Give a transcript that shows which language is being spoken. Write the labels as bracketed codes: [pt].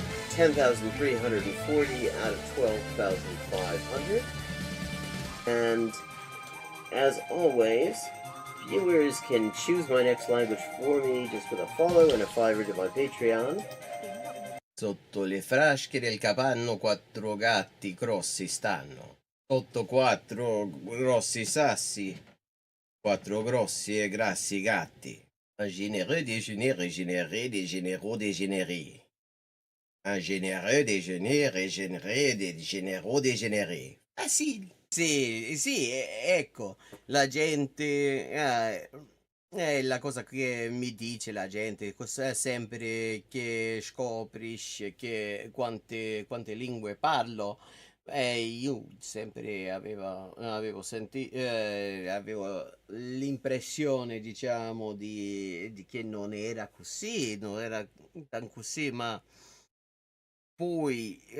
[en] 10,340 out of 12,500. And as always, viewers can choose my next language for me just with a follow and a $5 to my Patreon. [it] Sotto le frasche del capanno 4 gatti grossi stanno. Sotto 4 grossi sassi, 4 grossi e grassi gatti. [fr] Un généreux déjeuner régénéré des généraux dégénérés. Un généreux déjeuner régénéré des généraux dégénérés. Facile. [it] Sì, sì, ecco, la gente, è la cosa che mi dice la gente, cos'è sempre che scoprisci che quante lingue parlo, io sempre avevo l'impressione, diciamo, di che non era così, non era tan così, ma poi,